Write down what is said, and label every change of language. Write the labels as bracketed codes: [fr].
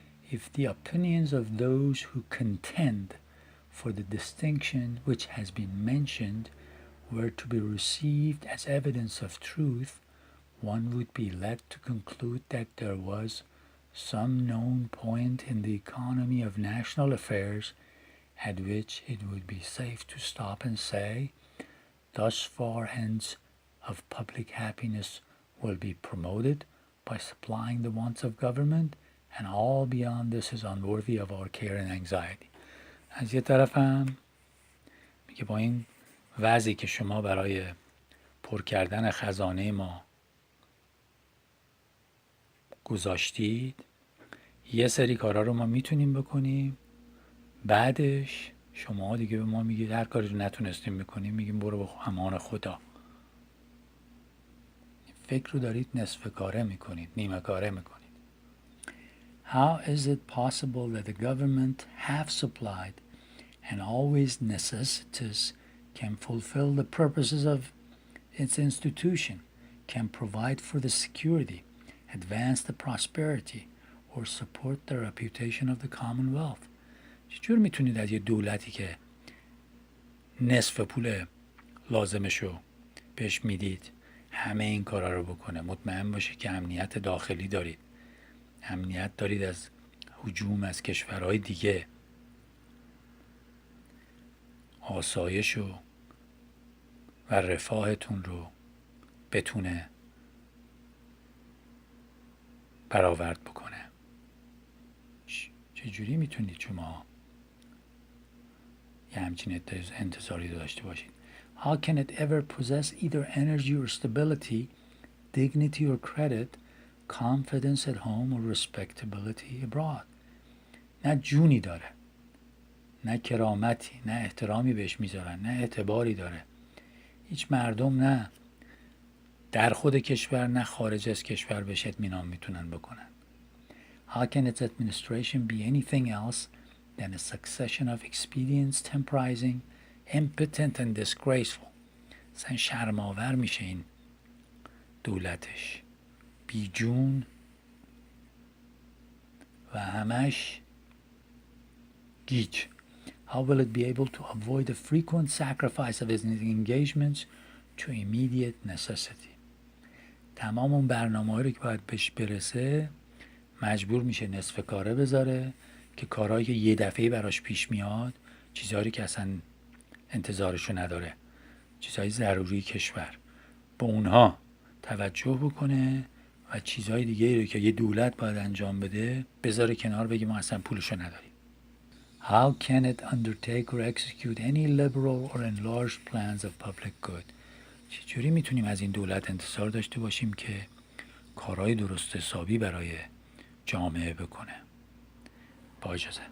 [en] If the opinions of those who contend for the distinction which has been mentioned were to be received as evidence of truth, one would be led to conclude that there was some known point in the economy of national affairs at which it would be safe to stop and say, thus far ends of public happiness will be promoted by supplying the wants of government, and all beyond this is unworthy of our care and anxiety. [fa] از یه طرف هم میگه با این وضعی که شما برای پر کردن خزانه ما گذاشتید، یه سری کارا رو ما میتونیم بکنیم، بعدش شما دیگه به ما میگید هر کاری رو نتونستیم بکنیم، میگیم برو به امان خدا. فکر رو دارید نصف کاره میکنید، نیمه کاره میکنید. [en] How is it possible that the government half supplied and always necessitous can fulfill the purposes of its institution, can provide for the security, advance the prosperity, or support the reputation of the commonwealth? [fa] چجور میتونید از یه دولتی که نصف پول لازمشو بهش میدید همه این کارا رو بکنه؟ مطمئن باشید که امنیت داخلی دارید، امنیت دارید از هجوم از کشورهای دیگه، آسایش و رفاهتون رو بتونه برآورد بکنه. چجوری میتونید شما یه همچین انتظاری داشته باشید؟ [en] How can it ever possess either energy or stability, dignity or credit, confidence at home or respectability abroad? [fa] نه جونی داره، نه کرامتی، نه احترامی بهش میذارن، نه اعتباری داره. هیچ مردم نه در خود کشور نه خارج از کشور بهش اطمینان میتونن بکنن. [en] How can its administration be anything else than a succession of expedients, temporizing, impotent and disgraceful? [fa] اصلا شرم‌آور میشه این دولتش، بیجون و همش گیج. [en] How will it be able to avoid the frequent sacrifice of its engagements to immediate necessity? [fa] تمام اون برنامه‌هایی رو که باید بهش برسه مجبور میشه نصف کاره بذاره که کارهایی که یه دفعه براش پیش میاد، چیزهایی که اصلا انتظارشو نداره، چیزهای ضروری کشور، به اونها توجه بکنه و چیزهای دیگه رو که یه دولت باید انجام بده بذاره کنار، بگه ما اصلا پولشو نداریم. [en] How can it undertake or execute any liberal or enlarged plans of public good? [fa] چجوری میتونیم از این دولت انتظار داشته باشیم که کارهای درست حسابی برای جامعه بکنه؟ با اجازه.